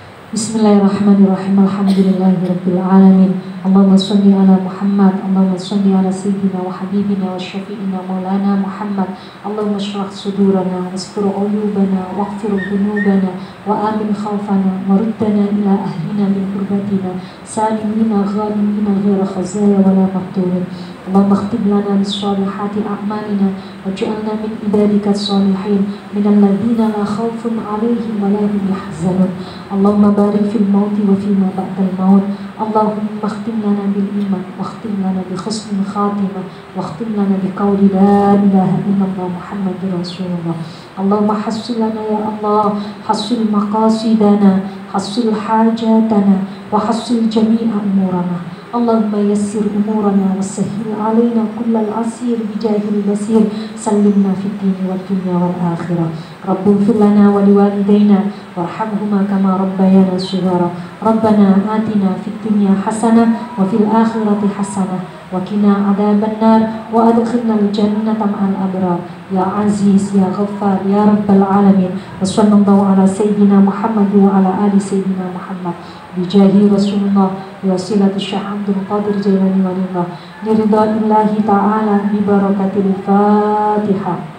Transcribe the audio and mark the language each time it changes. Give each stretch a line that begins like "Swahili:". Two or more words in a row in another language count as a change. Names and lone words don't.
Arabic: بسم الله الرحمن الرحيم. الحمد لله رب العالمين. اللهم صل على محمد. اللهم صل على سيدنا وحبيبنا وشفيعنا مولانا محمد. اللهم اشرح صدورنا واستر عيوبنا واغفر ذنوبنا وآمن خوفنا وردنا إلى أهلنا من غربتنا سالمين غانمين غير خزايا ولا مقترين. اللهم اختم لنا بالصالحات أعمالنا واجعلنا من عبادك الصالحين من الذين لا خوف عليهم ولا هم يحزنون. اللهم بارك في الموت وفيما بعد الموت. اللهم اختم لنا بالإيمان واختم لنا بحسن الخاتمة واختم لنا بقول لا إله إلا الله محمد رسول الله. اللهم حصل لنا يا الله, حصل مقاصدنا، حصل حاجاتنا وحصل جميع أمورنا. اللهم يسر أمورنا وسهل علينا كل عسير بجاه البشير. سلمنا في الدين والدنيا والآخرة. رب اغفر لنا ولوالدينا وارحمهما كما ربيانا صغارا. ربنا آتنا في الدنيا حسنة وفي الآخرة حسنة وقنا عذاب النار وأدخلنا الجنة مع الأبرار. يا عزيز يا غفار يا رب العالمين. وصلى الله على سيدنا محمد وعلى آل سيدنا محمد. بجاه رسول الله وسيلة الشيخ عبد القادر الجيلاني ولله لرضا الله تعالى ببركة الفاتحة.